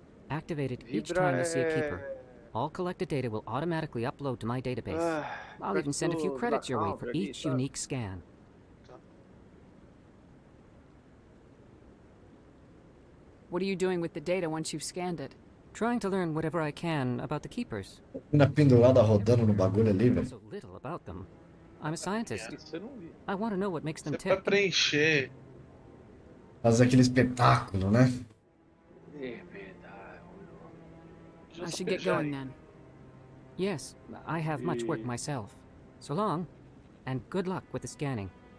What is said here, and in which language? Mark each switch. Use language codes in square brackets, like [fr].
[en] Activate it each time you see a keeper. All collected data will automatically upload to my database. I'll even send a few credits your way for each unique scan. What are you doing with the data once you've scanned it? Trying to learn whatever I can about the keepers. [pt] Mina pendurada rodando no bagulho ali, velho. [en] So little about them. I'm a scientist. [pt] Você não viu. [en] I want to know what makes them [pt] Pra [en] tick. [pt] preencher. Fazer aquele espetáculo, né? É verdade. [en] I should get going then. Yes, I have much work myself. So long, and good luck with the scanning.